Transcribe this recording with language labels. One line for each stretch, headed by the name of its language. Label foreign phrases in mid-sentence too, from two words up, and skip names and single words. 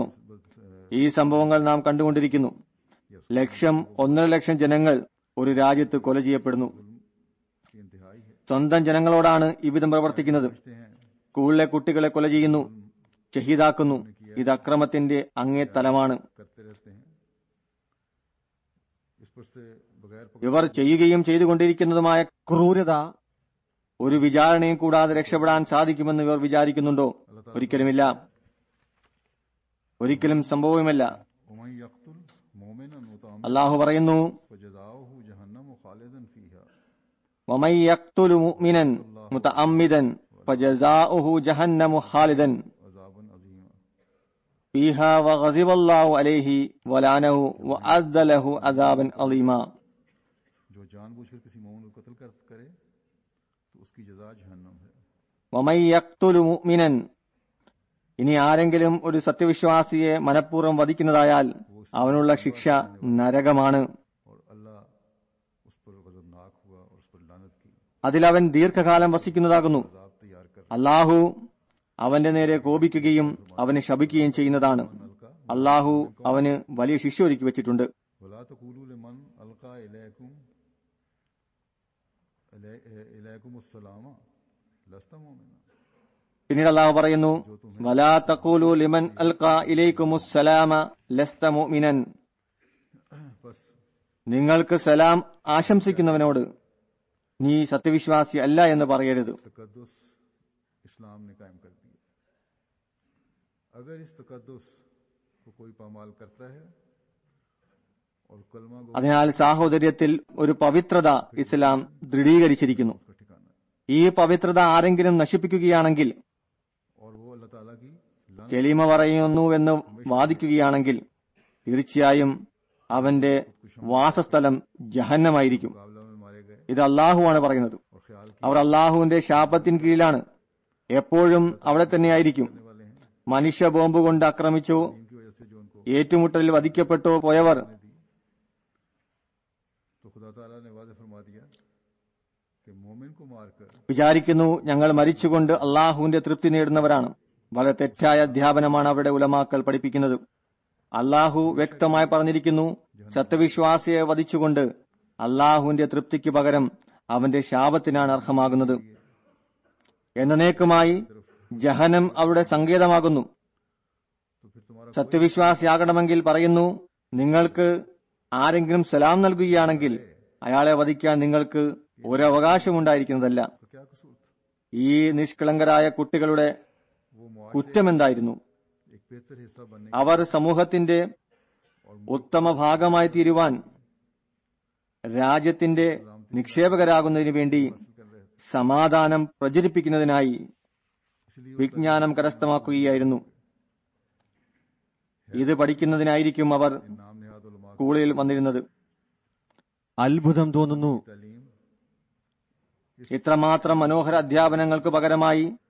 Malayalam: ഈ സംഭവങ്ങൾ നാം കണ്ടുകൊണ്ടിരിക്കുന്നു. 1.5 ലക്ഷം ജനങ്ങൾ ഒരു രാജ്യത്ത് കൊല ചെയ്യപ്പെടുന്നു.
Hindi: की इंतहाई है।
Malayalam: സ്വന്തം ജനങ്ങളോടാണ് ഇവിധം പ്രവർത്തിക്കുന്നത്.
Hindi: कहते हैं
Malayalam: സ്കൂളിലെ കുട്ടികളെ കൊല ചെയ്യുന്നു, ഷഹീദാക്കുന്നു. ഇത് അക്രമത്തിന്റെ അങ്ങേ തലമാണ്.
Hindi: करते रहते हैं। इस पर से बगैर
Malayalam: ഇവർ ചെയ്യുകയും ചെയ്തുകൊണ്ടിരിക്കുന്നതുമായ ക്രൂരത ഒരു വിചാരണയും കൂടാതെ രക്ഷപ്പെടാൻ സാധിക്കുമെന്ന് ഇവർ വിചാരിക്കുന്നുണ്ടോ? ഒരിക്കലുമില്ല, ഒരിക്കലും സംഭവവുമല്ല.
Arabic: ومن يقتل مؤمنا متعمدا
Malayalam: അള്ളാഹു പറയുന്നു,
Arabic: فجزاؤه جهنم خالدا فيها ومن يقتل مؤمنا متعمدا فجزاؤه جهنم خالدا عذابا عظيما. فيها وغضب الله عليه ولعنه وأعد له عذابا عظيما.
Hindi: जो जानबूझकर किसी मोमिन को कत्ल करे तो उसकी जज़ा जहन्नम है।
Arabic: ومن يقتل مؤمنا,
Malayalam: ഇനി ആരെങ്കിലും ഒരു സത്യവിശ്വാസിയെ മനഃപൂർവ്വം വധിക്കുന്നതായാൽ അവനുള്ള ശിക്ഷ നരകമാണ്.
Hindi: और अल्लाह उस पर गज़बनाक हुआ और उस पर लानत की,
Malayalam: അതിലവൻ ദീർഘകാലം വസിക്കുന്നതാകുന്നു.
Hindi: अज़ाब तैयार कर
Malayalam: അള്ളാഹു അവന്റെ നേരെ കോപിക്കുകയും അവനെ ശപിക്കുകയും ചെയ്യുന്നതാണ്. അള്ളാഹു അവന് വലിയ ശിക്ഷ ഒരുക്കി വെച്ചിട്ടുണ്ട്.
Arabic: ولا تقولوا لمن ألقى إليكم السلام لست مؤمنا.
Malayalam: പിന്നീട് അല്ലാഹു പറയുന്നു,
Arabic: ولا تقولوا لمن ألقى إليكم السلام لست مؤمنا.
Hindi: बस
Malayalam: നിങ്ങൾക്ക് സലാം ആശംസിക്കുന്നവനോട് നീ സത്യവിശ്വാസി അല്ല എന്ന് പറയരുത്.
Hindi: तकद्दुस इस्लाम ने कायम कर दिया। अगर इस तकद्दुस को कोई पामाल करता है और कलमा को
Malayalam: അതിനാൽ സാഹോദര്യത്തിൽ ഒരു പവിത്രത ഇസ്ലാം ദൃഢീകരിച്ചിരിക്കുന്നു.
Hindi: उसका ठिकाना
Malayalam: ഈ പവിത്രത ആരെങ്കിലും നശിപ്പിക്കുകയാണെങ്കിൽ,
Hindi: और वो अल्लाह ताला की लानत
Malayalam: കെലിമ പറയുന്നുവെന്ന് വാദിക്കുകയാണെങ്കിൽ തീർച്ചയായും അവന്റെ വാസസ്ഥലം ജഹന്നമായിരിക്കും.
Hindi: मुकाबला में मारे गए
Malayalam: ഇത് അള്ളാഹുവാണ് പറയുന്നത്.
Hindi: और ख्याल
Malayalam: അവർ അള്ളാഹുവിന്റെ ശാപത്തിന് കീഴിലാണ്, എപ്പോഴും അവിടെ തന്നെയായിരിക്കും.
Hindi: करने वाले हैं
Malayalam: മനുഷ്യ ബോംബ് കൊണ്ട് ആക്രമിച്ചോ
Hindi: इनकी वजह से जो उनको
Malayalam: ഏറ്റുമുട്ടലിൽ വധിക്കപ്പെട്ടോ പോയവർ
Hindi: दी, तो खुदा ताला ने वाज़ेह फरमा दिया कि मोमिन को मारकर
Malayalam: വിചാരിക്കുന്നു ഞങ്ങൾ മരിച്ചുകൊണ്ട് അള്ളാഹുവിന്റെ തൃപ്തി നേടുന്നവരാണ്. വളരെ തെറ്റായ അധ്യാപനമാണ് അവിടെ ഉലമാക്കൾ പഠിപ്പിക്കുന്നത്. അള്ളാഹു വ്യക്തമായി പറഞ്ഞിരിക്കുന്നു, സത്യവിശ്വാസിയെ വധിച്ചുകൊണ്ട് അള്ളാഹുവിന്റെ തൃപ്തിക്ക് പകരം അവന്റെ ശാപത്തിനാണ് അർഹമാകുന്നത്. എന്നേക്കുമായി ജഹനം അവരുടെ സങ്കേതമാകുന്നു.
Hindi: तो फिर तुम्हारा
Malayalam: സത്യവിശ്വാസിയാകണമെങ്കിൽ പറയുന്നു, നിങ്ങൾക്ക് ആരെങ്കിലും സലാം നൽകുകയാണെങ്കിൽ അയാളെ വധിക്കാൻ നിങ്ങൾക്ക് ഒരവകാശമുണ്ടായിരിക്കുന്നതല്ല.
Hindi: का क्या कसूर था?
Malayalam: ഈ നിഷ്കളങ്കരായ കുട്ടികളുടെ
Hindi: वो मुआश
Malayalam: കുറ്റമെന്തായിരുന്നു?
Hindi: एक बेहतर हिस्सा बनने
Malayalam: അവർ സമൂഹത്തിന്റെ ഉത്തമ ഭാഗമായി തീരുവാൻ രാജ്യത്തിന്റെ നിക്ഷേപകരാകുന്നതിനു വേണ്ടി
Hindi: कर रहे थे,
Malayalam: സമാധാനം പ്രചരിപ്പിക്കുന്നതിനായി
Hindi: इसलिए
Malayalam: വിജ്ഞാനം കരസ്ഥമാക്കുകയായിരുന്നു. ഇത് പഠിക്കുന്നതിനായിരിക്കും അവർ
Hindi: नाम नेहाद उलमा
Malayalam: സ്കൂളിൽ വന്നിരുന്നത്. അത്ഭുതം തോന്നുന്നു,
Hindi: तालीम
Malayalam: ഇത്രമാത്രം മനോഹര അധ്യാപനങ്ങൾക്ക് പകരമായി